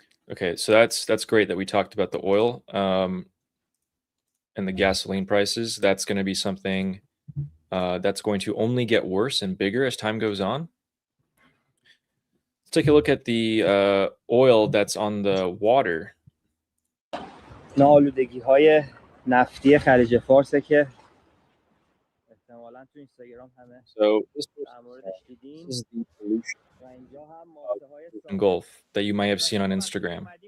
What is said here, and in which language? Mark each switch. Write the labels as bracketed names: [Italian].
[English] Okay, so that's great that we talked about the oil and the gasoline prices. That's going to be something that's going to only get worse and bigger as time goes on. Let's take a look at the oil that's on the water. [Persian] ناآلودگی‌های نفتی خلیج فارسه که احتمالاً تو اینستاگرام همه در موردش دیدین و اینجا هم ماسه‌های [English] Persian Gulf that you might have seen on Instagram.